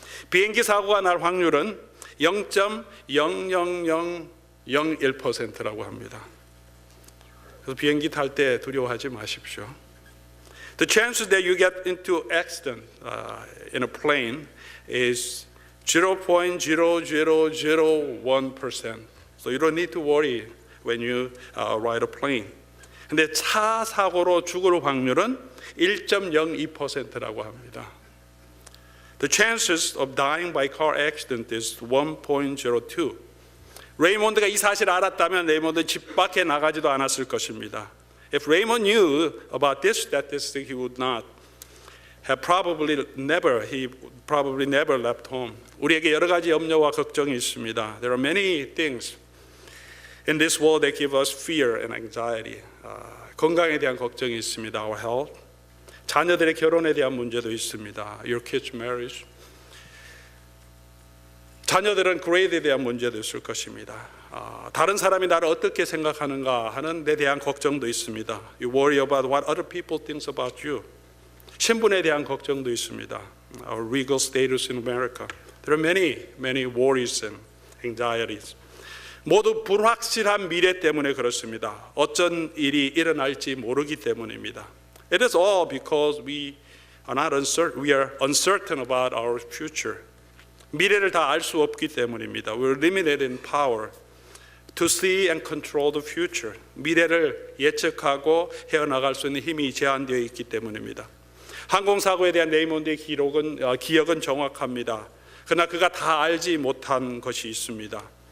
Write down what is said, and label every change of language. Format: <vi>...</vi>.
<ko>비행기 사고가 날 확률은 0.00001%라고 합니다. 그래서 비행기 탈 때 두려워하지 마십시오.</ko> <en>The chances that you get into accident in a plane is 0.0001%. So you don't need to worry when you ride a plane.</en> <ko>근데 차 사고로 죽을 확률은 1.02%라고 합니다.</ko> <en>The chances of dying by car accident is 1.02.</en> <ko>레이몬드가 이 사실을 알았다면 레이몬드 집 밖에 나가지도 않았을 것입니다.</ko> <en>If Raymond knew about this statistic, he would not have probably never left home.</en> <ko>우리에게 여러 가지 염려와 걱정이 있습니다.</ko> <en>There are many things in this world that give us fear and anxiety.</en> <ko>건강에 대한 걱정이 있습니다.</ko> <en>Our health.</en> <ko>자녀들의 결혼에 대한 문제도 있습니다.</ko> <en>Your kids' marriage.</en> <ko>자녀들은 그레이드에 대한 문제도 있을 것입니다. 다른 사람이 나를 어떻게 생각하는가 하는 데 대한 걱정도 있습니다.</ko> <en>You worry about what other people think about you.</en> <ko>신분에 대한 걱정도 있습니다.</ko> <en>Our legal status in America. There are many worries and anxieties.</en> <ko>모두 불확실한 미래 때문에 그렇습니다. 어떤 일이 일어날지 모르기 때문입니다.</ko> <en>It is all because we are uncertain about our future.</en> <ko>미래를 다 알 수 없기 때문입니다.</ko> <en>We're limited in power to see and control the future.</en> <ko>미래를 예측하고 헤어나갈 수 있는 힘이 제한되어 있기 때문입니다. 항공사고에 대한 레이몬드의 기억은 정확합니다. 그러나 그가 다 알지 못한 것이 있습니다.</ko>